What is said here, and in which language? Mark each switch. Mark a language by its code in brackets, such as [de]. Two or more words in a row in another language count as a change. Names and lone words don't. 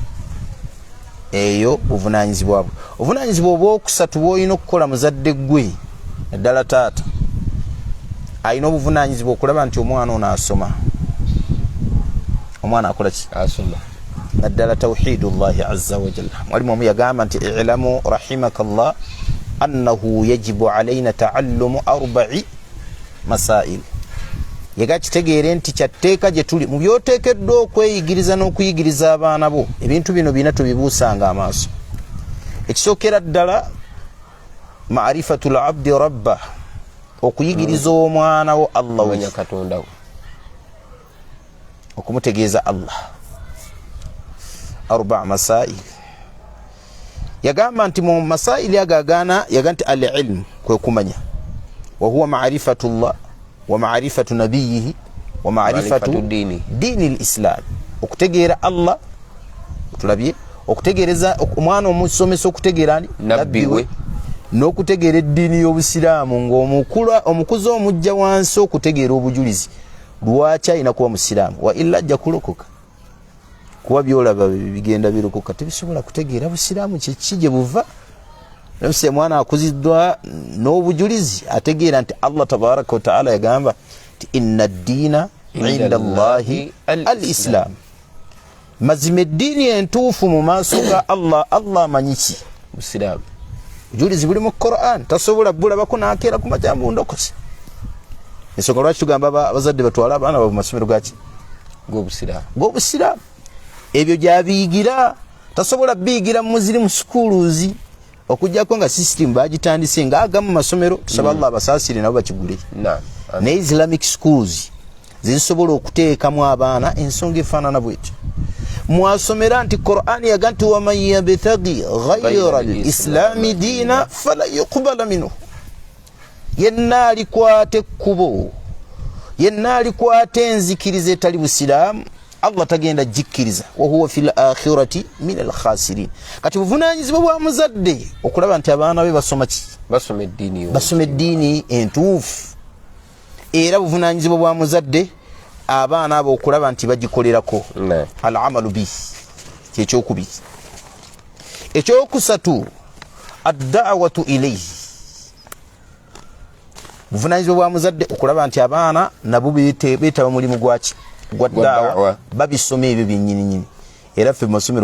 [lg] Eyo buvunaanyizibwa bwe. Obuvunaanyizibwa obwokusatu bw'olina okukola muzadde gwe naddala taata alina obuvunaanyizibwa okulaba nti omwana ono asoma. Omwana akola ki? Asoma. [ar] Naddala توحيد الله عز وجل. [lg] Mwalimu omu yagamba nti [ar] اعلم رحمك الله أنه يجب علينا تعلم 4 مسائل. [lg] Yega kitegeere nti kyatteeka gye tuli mu byoteekeddwa okweyigiriza n'okuyigiriza abaana bo ebintu bino bina tubibuusanga amaaso. Ekisookera ddala [ar] معرفة العبد ربه, [lg] okuyigiriza omwana wo Allah we Katonda we, okumutegeeza Allah. 4 masail. Yagamba nti mu masaili agagana yaga nti al-ilm kwe kumanya [ar] وهو معرفة الله ومعرفة نبيه ومعرفة دين الإسلام. [lg] Okutegeera Allah tulabye, okutegeereza omwana omusomesa okutegeera ni nabbi we n'okutegeera eddiini y'obusiraamu ng'omukuza omujja wansi okutegeera obujulizi lwaki alina kuba musiraamu [ar] وإلا [lg] ajja kulokoka. Kuba byolaba bigenda birokoka tebisobola kutegeera busiraamu kiki gye buva. Nafsi mwana akuziddwa n'obujulizi ategeera nti [ar] الله تبارك وتعالى [lg] yagamba nti [ar] إن الدين عند الله الإسلام. [lg] Mazima eddiini entuufu mu maaso ga Allah amanyi ki? Busiraamu. Bujulizi buli mu Qur'an, tasobola bulabako n'akeera ku majambo ndokose. Ensonga lwaki tugamba abazadde batwala abaana baabwe mu masomero gaki? G'obusiraamu. Ebyo gy'abiyigira tasobola biyigira muziri mu schools okujjako nga system bagitandise nga agamu masomero tusaba Allah abasaasire nabo bakigule. Ne [en] Islamic schools [lg] zisobola okuteekamu abaana ensonga efaanana bwetyo. Mwasomera nti Qur'an yaga nti [ar] ومن يبتغ غير الإسلام دينا فلن يقبل منه. [lg] Yenna alikwata ekkubo, yenna alikwata enzikiriza etali busiraamu Allah tagenda jikkiriza [ar] وهو في الآخرة من الخاسرين. [lg] Kati buvunaanyizibwa bwa muzadde okulaba nti abaana be basoma ki? Basoma eddiini entuufu. Era buvunaanyizibwa bwa muzadde abaana abo okulaba nti bagikolerako [ar] العمل به [lg] ky'ekyokubiri. Ekyokusatu [ar] الدعوة إليه, [lg] buvunanyizibwa bwa muzadde okulaba nti abaana nabo beetaba mulimu gwaki gwa daawa babisoma ebyo byennyini nyini era ffe mu masomero